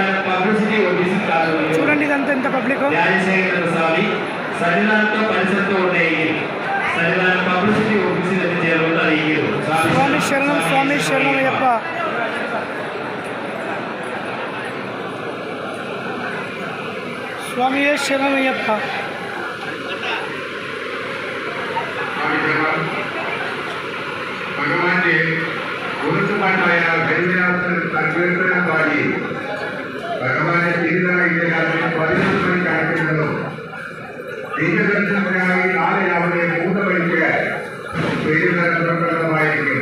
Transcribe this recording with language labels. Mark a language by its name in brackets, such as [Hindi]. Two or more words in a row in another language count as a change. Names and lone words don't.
[Telugu] చూడండి ఇదంతా ఎంత పబ్లిక్. స్వామి శరణం, స్వామి శరణం అయ్యప్ప. స్వామి శరణం అయ్యప్ప. [Malayalam] ഭഗവാന്റെ കുറിച്ചുപാട്ടായ സംഘടന പാടി ഭഗവാന്റെ തിരുനാളിന്റെ 11 മണി കണക്കുന്നതും ദീപദർശനത്തിനായി നാളെ രാവിലെ 3 മണിക്ക് പെരുന്നാൾ പുറപ്പെടുന്നതായിരിക്കും.